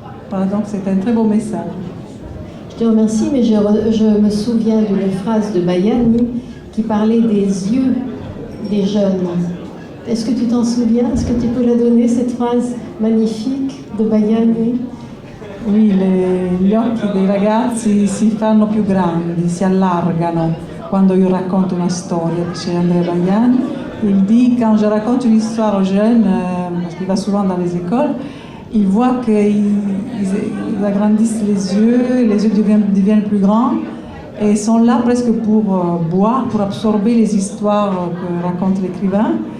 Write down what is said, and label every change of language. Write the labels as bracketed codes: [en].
[fr] Voilà, donc c'est un très beau message. Je te remercie, mais je me souviens d'une phrase de Bayani qui parlait des yeux des jeunes. Est-ce que tu t'en souviens? Est-ce que tu peux la donner, cette phrase magnifique de Bayani? Oui, [it] gli occhi dei ragazzi si fanno più grandi, si allargano quando io racconto una storia, dice Andrea Bayani. [fr] Il dit, quand je raconte une histoire aux jeunes, parce qu'il va souvent dans les écoles, il voit qu'ils agrandissent les yeux deviennent plus grands et sont là presque pour boire, pour absorber les histoires que raconte l'écrivain.